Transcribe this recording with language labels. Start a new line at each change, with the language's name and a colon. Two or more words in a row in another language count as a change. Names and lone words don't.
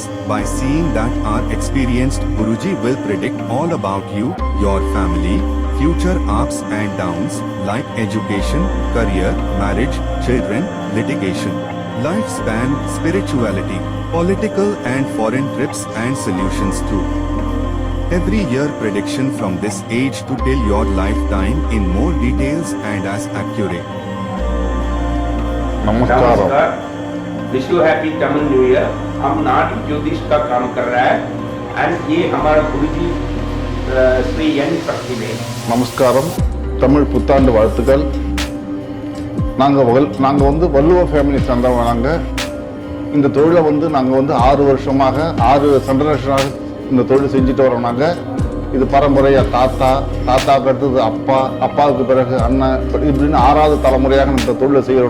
English: By seeing that, our experienced Guruji will predict all about you, your family, future ups and downs, like education, career, marriage, children, litigation, lifespan, spirituality, political and foreign trips and solutions too. Every year prediction from this age to till your lifetime in more details and as accurate. नमस्कार, wish you happy Tamil New Year।
Hindi: हम नाटी ज्योतिष का काम कर रहा है एंड ये हमारा गुरुजी श्री एन शक्ति
Tamil: நமஸ்காரம், தமிழ் புத்தாண்டு வாழ்த்துக்கள். நாங்கள் வள்ளுவ ஃபேமிலி சேர்ந்தவங்க. நாங்கள் இந்த தொழிலை நாங்கள் 6 வருஷமாக 6 ஜெனரேஷனாக இந்த தொழில் செஞ்சுட்டு வரோம். நாங்கள் இது பரம்பரையாக தாத்தாவுக்கு அடுத்தது அப்பாவுக்கு பிறகு அண்ணன், இப்படின்னு 6வது தலைமுறையாக இந்த தொழிலை செய்கிறோம்.